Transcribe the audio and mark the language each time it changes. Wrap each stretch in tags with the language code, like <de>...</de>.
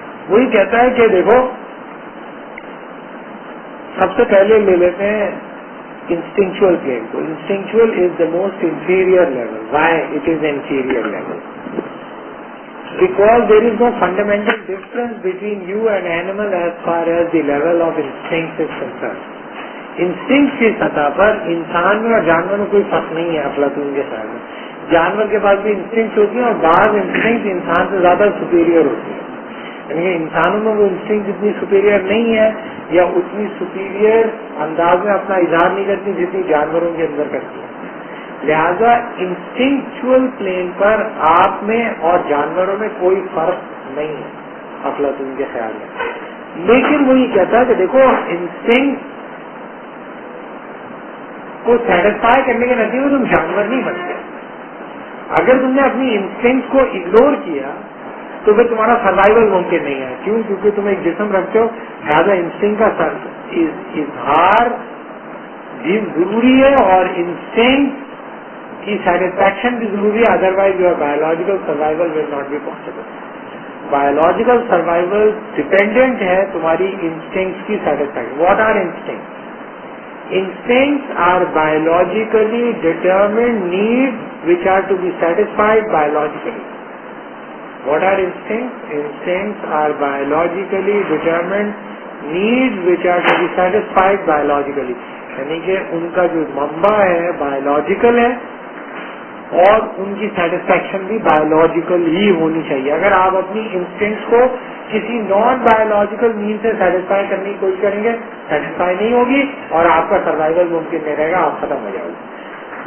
<hi>वही कहता है कि देखो, सबसे पहले ले लेते हैं इंस्टिंक्चुअल प्लेन को।</hi> <en>Instinctual is the most inferior level. Why it is inferior level? Because there is no fundamental difference between you and animal as far as the level of instinct is concerned.</en> <hi>Instinct की सतह पर इंसान में और जानवर में कोई फर्क नहीं है अफलातून के साथ में। जानवर के पास भी इंस्टिंक्ट होती है और बाज इंस्टिंक्ट इंसान से ज्यादा सुपीरियर होती है। यानी इंसानों में वो इंस्टिंक्ट जितनी सुपीरियर नहीं है या उतनी सुपीरियर अंदाज में अपना इजहार नहीं करती जितनी जानवरों के अंदर करती है। लिहाजा इंस्टिंक्चुअल प्लेन पर आप में और जानवरों में कोई फर्क नहीं है अफलातून के ख्याल में। लेकिन वो ये कहता है कि देखो, इंस्टिंक्ट को सेटिस्फाई करने के नतीजे में तुम जानवर नहीं बनते। अगर तुमने अपनी इंस्टिंक्ट को इग्नोर किया तो फिर तुम्हारा सर्वाइवल मुमकिन नहीं है। क्यों? क्योंकि तुम एक जिस्म रखते हो, लिहाजा इंस्टिंक्ट का इजहार भी जरूरी है और इंस्टिंक्ट की सेटिस्फैक्शन भी जरूरी है,</hi> <en>Otherwise your biological survival will not be possible.</en> <hi>Biological survival dependent है तुम्हारी इंस्टिंक्ट की satisfaction.</hi> <en>What are instinct? Instincts are biologically determined needs which are to be satisfied biologically. What are instincts? Instincts are biologically determined needs which are to be satisfied biologically.</en> <hi>यानी कि उनका जो mamba है biological है और उनकी satisfaction भी biological ही होनी चाहिए। अगर आप अपनी इंस्टिंक्ट्स को किसी नॉन बायोलॉजिकल मीन से सेटिस्फाई करने की कोशिश करेंगे, सेटिस्फाई नहीं होगी और आपका सर्वाइवल मुमकिन नहीं रहेगा, आप खत्म हो जाओगे।</hi>